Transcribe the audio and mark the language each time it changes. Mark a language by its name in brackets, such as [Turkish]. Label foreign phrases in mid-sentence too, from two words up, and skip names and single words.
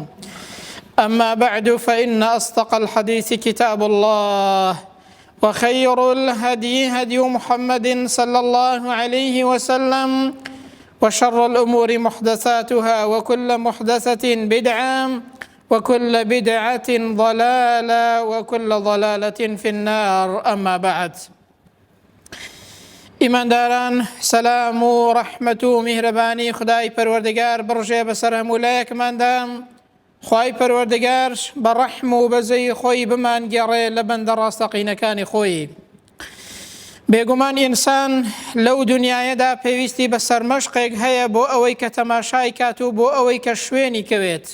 [Arabic] أما بعد، فإن أصدق الحديث كتاب الله، وخير الهدي هدي محمد صلى الله عليه وسلم، وشر الأمور محدثاتها، وكل محدثة بدعة، وكل بدعة ضلالة، وكل ضلالة في النار. أما بعد، [Central Kurdish] إيمان داران، سلام و رحمة و مهرباني خدای پروردگار برژێ بەسەر هەموو لایەکماندا. خوای پەروەردگار بە ڕەحم و بەزەی خۆی بمانگێڕێ لە بەندە ڕاستەقینەکانی خۆی. بێگومان ئینسان لەو دنیایەدا پێویستی بە سەرمەشقێک هەیە بۆ ئەوەی کە تەماشای کات و بۆ ئەوەی کە شوێنی کەوێت.